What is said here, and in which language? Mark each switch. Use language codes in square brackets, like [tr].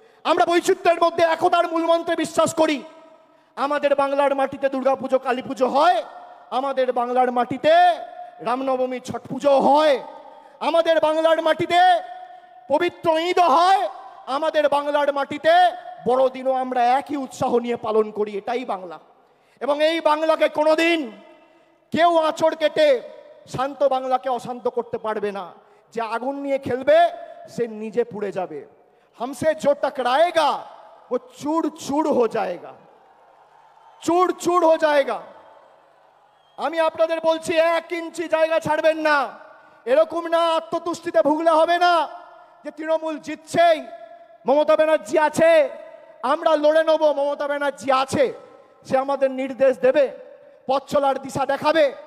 [bn] আমরা বৈচিত্র্যের মধ্যে একতার মূল মন্ত্রে বিশ্বাস করি। আমাদের বাংলার মাটিতে দুর্গাপুজো, কালী পুজো হয়, আমাদের বাংলার মাটিতে রামনবমী, ছট পুজো হয়, আমাদের বাংলার মাটিতে পবিত্র ঈদ হয়, আমাদের বাংলার মাটিতে বড়দিনও আমরা একই উৎসাহ নিয়ে পালন করি। এটাই বাংলা। এবং এই বাংলাকে কোনোদিন কেউ আঁচড় কেটে শান্ত বাংলাকে অশান্ত করতে পারবে না। যে আগুন নিয়ে খেলবে সে নিজে পুড়ে যাবে। [hi] हमसे जो टकराएगा वो चूर चूर हो जाएगा, चूर चूर हो जाएगा। [bn] আমি আপনাদের বলছি, 1 ইঞ্চি জায়গা ছাড়বেন না। এরকম না আত্মতুষ্টিতে ভুগলে হবে না যে তৃণমূল জিতছেই, মমতা ব্যানার্জি আছে, আমরা লড়ে নেব। মমতা ব্যানার্জি আছে, সে আমাদের নির্দেশ দেবে, পথ চলার দিশা দেখাবে।